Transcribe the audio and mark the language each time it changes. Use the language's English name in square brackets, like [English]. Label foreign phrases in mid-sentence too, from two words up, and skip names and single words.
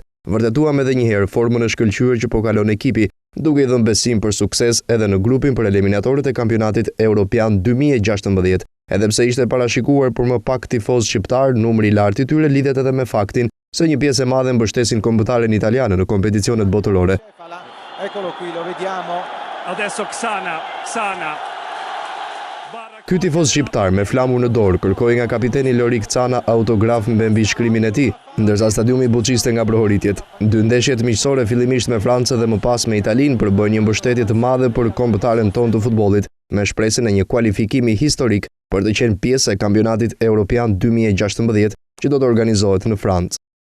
[Albanian] Vërtetuam edhe një herë formën e shkëlqyer që po kalon ekipi, duke i dhënë besim për sukses edhe në grupin për eliminatorët e kampionatit Europian 2016. Edhe pse ishte parashikuar për më pak tifoz shqiptar, numri i lartë i tyre lidhet edhe me faktin se një pjesë e madhe mbështesin kombëtaren italiane në kompeticionet botërore. [Italian] Eccolo qui, lo vediamo. Adesso Xhana. [Albanian] Ky tifoz shqiptar me flamur në dorë kërkoi nga kapiteni Lorik Xhana autograf me mbi shkrimin e tij, ndërsa stadiumi buçiste nga prohoritjet. Dy ndeshjet miqësore fillimisht me Francën dhe më pas me Italinë përbëjnë një mbështetje të madhe për kombëtaren tonë të futbollit, me shpresën e një kualifikimi historik për të qenë pjesë e kampionatit Europian 2016 që do të organizohet në Francë.